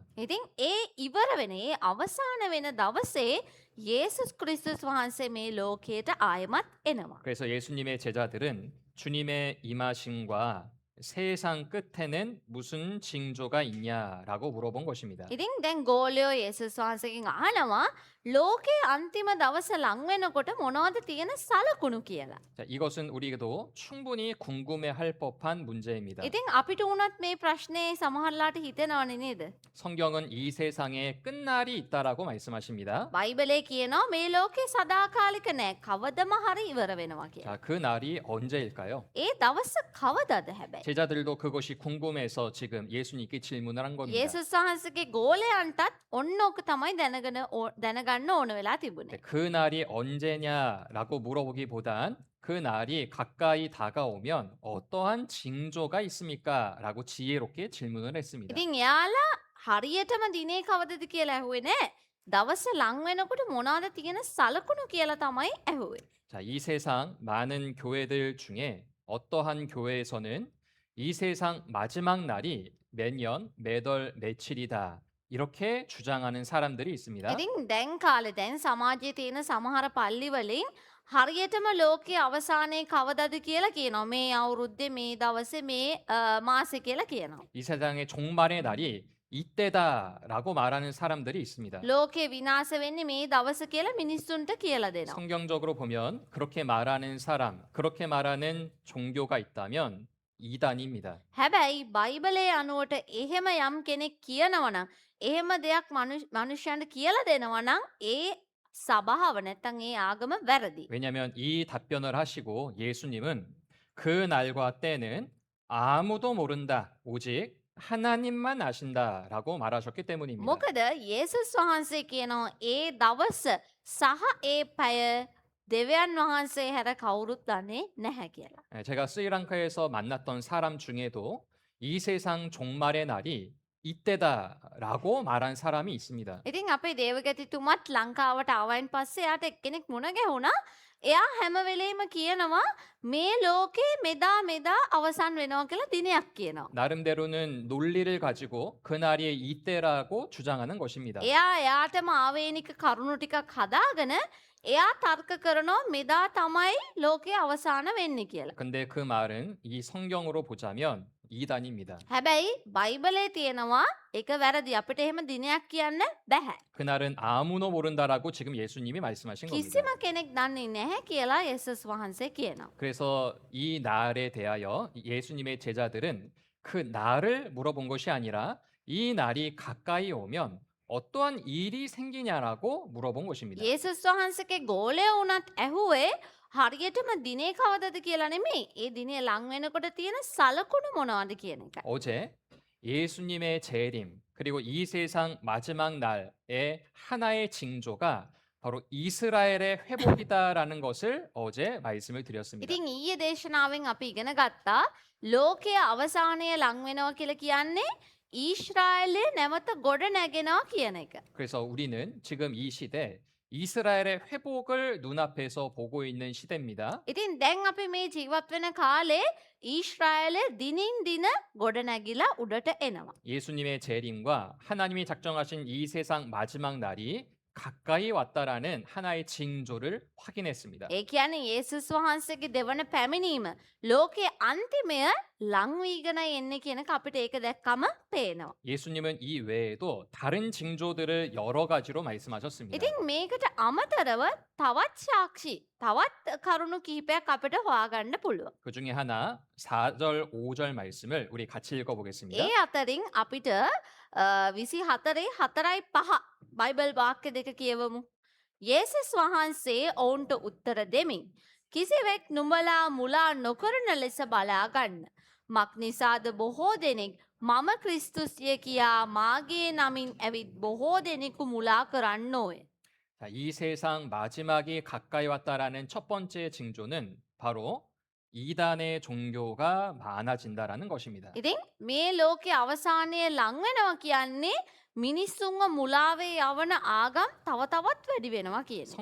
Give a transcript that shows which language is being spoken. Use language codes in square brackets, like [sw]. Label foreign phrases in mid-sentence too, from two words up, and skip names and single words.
[si] ඉතින් ඒ ඉවර වෙන ඒ අවසාන වෙන දවසේ යේසුස් ක්‍රිස්තුස් වහන්සේ මේ ලෝකයට ආයමත් එනවා. [ko] 그래서 예수님의 제자들은 주님의 임하심과 세상 끝에는 무슨 징조가 있냐라고 물어본 것입니다. [si] ඉතින් දැන් ගෝලයෝ යේසුස් වහන්සේගෙන් අහනවා ලෝකේ අන්තිම දවස ලං වෙනකොට මොනවද තියෙන සලකුණු කියලා. [ko] 자, 이것은 우리도 충분히 궁금해할 법한 문제입니다. [si] ඉතින් අපිට උනත් මේ ප්‍රශ්නේ සමහරලාට හිතෙනවනේ නේද? [ko] 성경은 이 세상에 끝날이 있다라고 말씀하십니다. [si] බයිබලේ කියනවා මේ ලෝකේ සදාකාලික නෑ කවදම හරි ඉවර වෙනවා කියලා. [ko] 자, 그 날이 언제일까요? [si] ඒ දවස කවදද හැබැයි? [ko] 제자들도 그것이 궁금해서 지금 예수님께 질문을 한 겁니다. [si] යේසුස් වහන්සේගේ ගෝලයන්ටත් ඔන්න ඕක තමයි දැනගන්න ඕන වෙලා තිබුණේ. [ko] 네, 그 날이 언제냐라고 물어보기보단 그 날이 가까이 다가오면 어떠한 징조가 있습니까? 라고 지혜롭게 질문을 했습니다. [si] ඉතින් එයාලා හරියටම දිනේ කවදද කියලා ඇහුවේ නෑ. දවස ලං වෙනකොට මොනවද තියෙන සලකුණු කියලා තමයි ඇහුවේ. [ko] 자, 이 세상 많은 교회들 중에 어떠한 교회에서는 이 세상 마지막 날이 몇 년, 몇 월, 며칠이다. 이렇게 주장하는 사람들이 있습니다. [si] ඉතින් දැන් කාලේ දැන් සමාජයේ තියෙන සමහර පල්ලි වලින් හරියටම ලෝකයේ අවසානයේ කවදද කියලා කියනවා. මේ අවුරුද්දේ මේ දවසේ මේ මාසේ කියලා කියනවා. [ko] 이 세상의 종말의 날이 이때다라고 말하는 사람들이 있습니다. [si] ලෝකේ විනාශ වෙන්නේ මේ දවස කියලා මිනිස්සුන්ට කියලා දෙනවා. [ko] 성경적으로 보면 그렇게 말하는 사람, 그렇게 말하는 종교가 있다면 이단입니다. [si] හැබැයි බයිබලයේ අනුවට එහෙම යම් කෙනෙක් කියනවා නම් එහෙම දෙයක් මනුෂ්‍යයන්ට කියලා දෙනවා නම් ඒ සභාව නැත්තම් ඒ ආගම වැරදි. [ko] 왜냐하면 이 답변을 하시고 예수님은 그 날과 때는 아무도 모른다. 오직 하나님만 아신다라고 말하셨기 때문입니다. [si] මොකද යේසුස් වහන්සේ කියනවා ඒ දවස සහ ඒ පැය දෙවියන් වහන්සේ හැර කවුරුත් දන්නේ නැහැ කියලා. [ko] 제가 스리랑카에서 만났던 사람 중에도 이 세상 종말의 날이 이때다라고 말한 사람이 있습니다. [si] ඉතින් අපේ දේවගතිතුමත් ලංකාවට ආවයින් පස්සේ යාට එක්කෙනෙක් මුණ ගැහුණා. එයා හැම වෙලේම කියනවා මේ ලෝකේ මෙදා අවසන් වෙනවා කියලා දිනයක් කියනවා. [ko] 나름대로는 논리를 가지고 그날이 이때라고 주장하는 것입니다. [si] එයාටම ආවේනික කරුණු ටිකක් හදාගෙන එයා තර්ක කරනවා මෙදා තමයි ලෝකේ අවසාන වෙන්නේ කියලා. [ko] 근데 그 말은 이 성경으로 보자면 이단입니다. [si] හැබැයි බයිබලේ තියෙනවා ඒක වැරදි. අපිට එහෙම දිනයක් කියන්න බෑ. [ko] 그날은 아무도 모른다라고 지금 예수님이 말씀하신 겁니다. [si] කිසිම කෙනෙක් දන්නේ නැහැ කියලා 예수ස් වහන්සේ කියනවා. [ko] 그래서 이 날에 대하여 예수님의 제자들은 그 날을 물어본 것이 아니라 이 날이 가까이 오면 어떠한 일이 생기냐라고 물어본 것입니다. [si] 예수ස් වහන්සේගේ ගෝලය වුණත් ඇහුවේ හරියටම දිනේ කවදද කියලා නෙමෙයි. ඒ දිනේ ලං වෙනකොට තියෙන සලකුණු මොනවද කියන එක. [ko] 어제 예수님의 재림 그리고 이 세상 마지막 날의 하나의 징조가 바로 이스라엘의 회복이다라는 것을 어제 말씀을 드렸습니다. [si] ඉතින් ඊයේ දේශනාවෙන් අපි ඉගෙන ගත්තා ලෝකයේ අවසානය ලං වෙනවා කියලා කියන්නේ ඊශ්‍රායලයේ නැවත ගොඩ නැගෙනවා කියන එක. [ko] 그래서 우리는 지금 이 시대 이스라엘의 회복을 눈앞에서 보고 있는 시대입니다. [si] ඉතින් දැන් අපි මේ ජීවත් වෙන කාලේ ඊශ්‍රායලය දිනින් දින ගොඩ නැගිලා උඩට එනවා. [ko] 예수님의 재림과 하나님이 작정하신 이 세상 마지막 날이 가까이 왔다라는 하나의 징조를 확인했습니다. [si] ඒ කියන්නේ යේසුස් වහන්සේගේ දෙවන පැමිණීම ලෝකයේ අන්තිමය ලං වීගෙන එන්නේ කියන එක අපිට ඒක දැක්කම පේනවා. [ko] 예수님은 이 외에도 다른 징조들을 여러 가지로 말씀하셨습니다. [si] ඉතින් මේකට අමතරව තවත් සාක්ෂි තවත් කරුණු කිහිපයක් අපිට හොයාගන්න පුළුවන්. [ko] 그 중에 하나 4절 5절 말씀을 우리 같이 읽어보겠습니다. [si] ඒ අතරින් අපිට 24:4-5 බයිබල් වාක්‍ය දෙක කියවමු. යේසුස් වහන්සේ ඔවුන්ට උත්තර දෙමින් කිසිවෙක් නුඹලා මුලා නොකරන ලෙස බලා ගන්න. මක් නිසාද බොහෝ දෙනෙක් මම ක්‍රිස්තුස්ය කියා මාගේ නමින් ඇවිත් බොහෝ දෙනෙකු මුලා කරන්නෝය. [ko] 자, 이 세상 마지막이 가까이 왔다라는 첫 번째 징조는 바로 이단의 종교가 많아진다라는 것입니다. [si] ඉතින් මේ ලෝකේ අවසානයේ ලං වෙනවා කියන්නේ මිනිස්සුන්ව මුලාවේ යවන ආගම් තව තවත් වැඩි වෙනවා කියන එක.